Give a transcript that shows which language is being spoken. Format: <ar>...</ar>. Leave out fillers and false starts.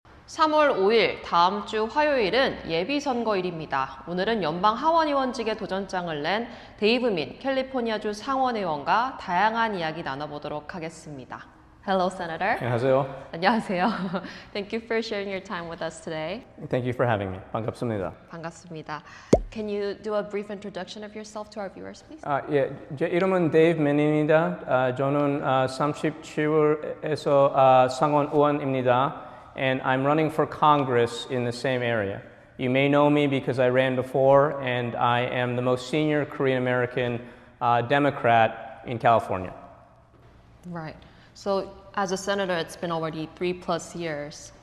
<ko>3월 5일 다음 주 화요일은 예비선거일입니다. 오늘은 연방 하원의원직에 도전장을 낸 데이브 민 캘리포니아주 상원의원과 다양한 이야기 나눠보도록 하겠습니다.</ko> <en>Hello, Senator.</en> <ko>안녕하세요. 안녕하세요.</ko> <en>Thank you for sharing your time with us today. Thank you for having me.</en> <ko>반갑습니다. 반갑습니다.</ko> <en>Can you do a brief introduction of yourself to our viewers, please?</en> <ko>예, 제 이름은 데이브 민입니다. 저는 37에서 상원의원입니다.</ko> <en>And I'm running for Congress in the same area. You may know me because I ran before, and I am the most senior Korean American Democrat in California. Right. So, as a senator, it's been already 3+ years.</en>